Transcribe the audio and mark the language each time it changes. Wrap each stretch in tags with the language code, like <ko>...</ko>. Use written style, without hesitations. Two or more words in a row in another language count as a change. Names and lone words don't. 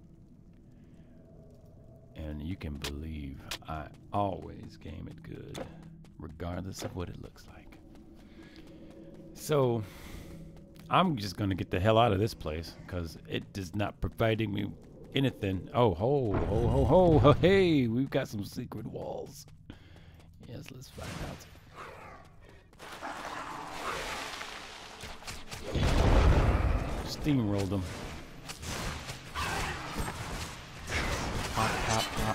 <en>And you can believe I always game it good, regardless of what it looks like. So I'm just gonna get the hell out of this place because it is not providing me anything. Oh, ho, ho, ho, ho, ho, hey, we've got some secret walls. Yes, let's find out. Steamrolled them. Pop, pop, pop.</en>